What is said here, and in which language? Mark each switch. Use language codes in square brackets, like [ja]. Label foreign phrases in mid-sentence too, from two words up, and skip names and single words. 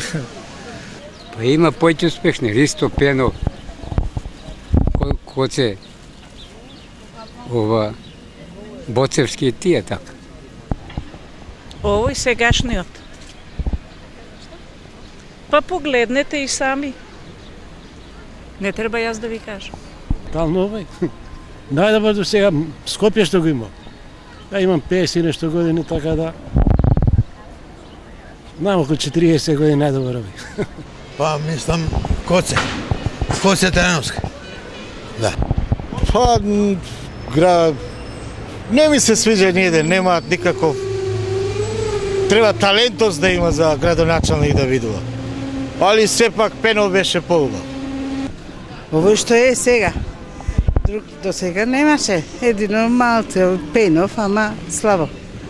[mk] Па има поеќе успешни, Ристо Пенов, Коце, ова, Боцевски и тие така. Овој сегашниот. Па погледнете и сами. Не треба јас да ви кажам. Тално овој. Најдобар до сега Скопје што го имам. [sr] Ja imam 50 i nešto godine, tako da znam oko 40 godina najdobar ovi. Pa mislim Koce Tрајановски. Da. Pa ne mi se sviđa nijedan, nema nikakov. Treba talentost da ima za gradonačelnik da vidува. Ali sve pak Пенов [mk] беше по-убав. [sr] Ovo što je [mk] сега. Do сега немаше. Едино малце Пенов, ама слабо.